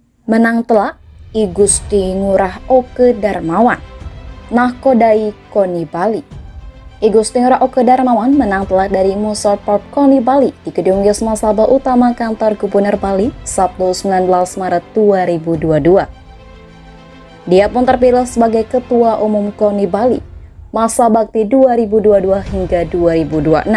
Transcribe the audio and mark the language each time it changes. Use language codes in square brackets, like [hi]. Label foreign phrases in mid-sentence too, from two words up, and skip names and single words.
[id] Menang telak I Gusti Ngurah Oke Darmawan nahkodai KONI Bali. I Gusti Ngurah Oke Darmawan menang telak dari Musorpop KONI Bali di Gedung Wisma Sabha Utama Kantor Gubernur Bali Sabtu 19 Maret 2022. Dia pun terpilih sebagai Ketua Umum KONI Bali masa bakti 2022 hingga 2026.